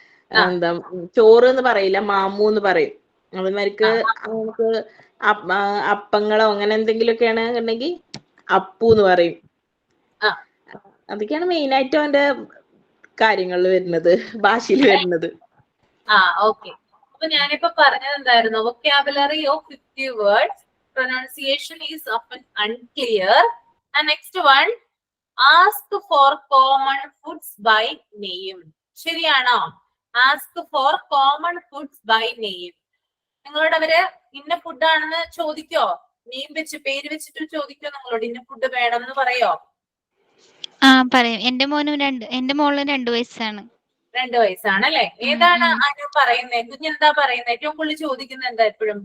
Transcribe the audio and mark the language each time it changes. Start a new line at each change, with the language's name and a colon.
Malayalam: എന്താ ചോറ് എന്ന് പറയില്ല, മാമു എന്ന് പറയും. അതേമാതിരിക്ക് നമുക്ക് അപ്പങ്ങളോ അങ്ങനെ എന്തെങ്കിലുമൊക്കെ ആണെന്നുണ്ടെങ്കിൽ അപ്പു എന്ന് പറയും. ആ. അതൊക്കെയാണ് മെയിൻ ആയിട്ട് അവന്റെ കാര്യങ്ങളിൽ വരുന്നത്, ഭാഷയിൽ വരുന്നത്. ഓക്കെ. അപ്പൊ ഞാനിപ്പോ പറഞ്ഞത് എന്തായിരുന്നു?
English: Vocabulary of 50 words, pronunciation is often unclear. And next one, ask for common foods by name.
Malayalam: ശരിയാണോ?
English: Ask for common foods by name.
Malayalam: നിങ്ങളോട് അവര് ഇന്ന ഫുഡ് ആണെന്ന് ചോദിക്കോ? നെയിം വെച്ച്, പേര് വെച്ചിട്ട് ചോദിക്കോ നിങ്ങളോട് ഇന്ന ഫുഡ് വേണം എന്ന് പറയോ? പറയും. എന്റെ മോളിന് 2 വയസ്സാണ്. 2 വയസ്സാണല്ലേ? ഏതാണ് അനു പറയുന്നത്? കുഞ്ഞെന്താ പറയുന്നത്? ഏറ്റവും കൂടുതൽ ചോദിക്കുന്നത് എന്താ എപ്പോഴും?